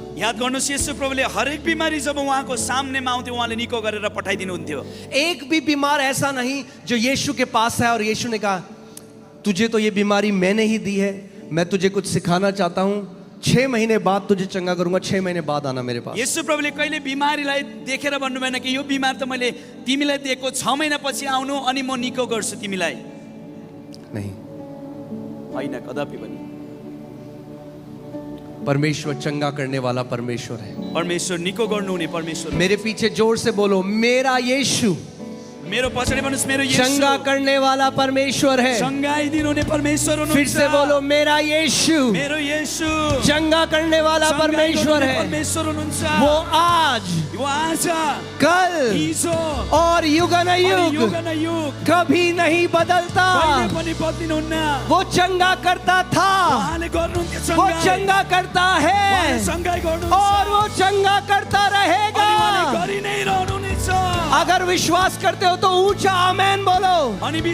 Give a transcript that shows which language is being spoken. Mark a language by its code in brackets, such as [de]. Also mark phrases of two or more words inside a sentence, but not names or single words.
[ne] याद गर्नुहोस् यसु प्रभुले हरेक बिमारी जब उहाँको सामनेमा आउँथ्यो उहाँले निको गरेर पठाइदिनु हुन्थ्यो। [hi] एक भी बीमार ऐसा नहीं जो यीशु के पास है और यीशु ने कहा तुझे तो ये बीमारी मैंने ही दी है, मैं तुझे कुछ सिखाना चाहता हूं, 6 महीने बाद तुझे चंगा करूंगा, 6 महीने बाद आना मेरे पास। [ne] यसु प्रभुले कहिले बिमारीलाई देखेर भन्नु भएन कि यो बिमार त मैले तिमीलाई दिएको 6 महिना पछि आउनु अनि म निको गर्छु तिमीलाई। [hi] नहीं, [ne] होइन कदापि पनि। [hi] परमेश्वर चंगा करने वाला परमेश्वर है। [ne] परमेश्वर निको गर्नुहुने परमेश्वर हो। [hi] मेरे पीछे जोर से बोलो मेरा यीशु [ne] मेरो पछाडि भन्नुस् मेरो येशू [hi] चंगा करने वाला परमेश्वर है। [ne] चंगाई दिनुहुने परमेश्वर हुनुहुन्छ। [hi] फिर से बोलो मेरा यीशु [ne] मेरो येशू [hi] चंगा करने वाला परमेश्वर है। [ne] परमेश्वर हुनुहुन्छ। [hi] वो आज वो आज कल [ne] हिजो [hi] और युग [ne] युग [hi] कभी नहीं बदलता। [ne] कहिले पनि बदलिनुहुन्न। [hi] वो चंगा करता था, [ne] उहाँले गर्नुहुन्थ्यो [hi] वो [ne] चंगाई। [hi] चंगा करता है [ne] उहाँले चंगाई गर्नुहुन्छ [hi] और वो चंगा करता [ne] अनि [hi] रहेगा। [ne] उहाँले गरि नै रहनुहुनेछ। [hi] अगर विश्वास करते हो तो ऊंचा आमेन बोलो। [ne] अनि